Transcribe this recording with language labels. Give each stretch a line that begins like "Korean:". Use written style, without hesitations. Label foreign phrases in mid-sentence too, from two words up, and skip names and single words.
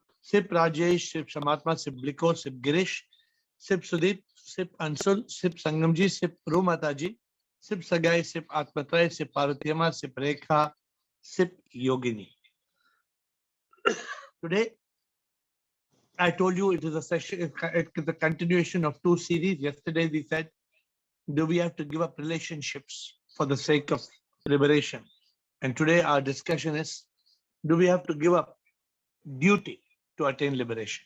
English: Sip Rajesh, Sip Samatma, Sip Bliko, Sip Girish, Sip Sudeep, Sip Ansul, Sip Sangamji, Sip Rumataji, Sip Sagai, Sip Atmatray, Sip Parutiyama, Sip Rekha, Sip Yogini. Today, I told you it is a session, it is a continuation of two series. Yesterday we said, do we have to give up relationships for the sake of liberation? And today our discussion is, do we have to give up duty to attain liberation?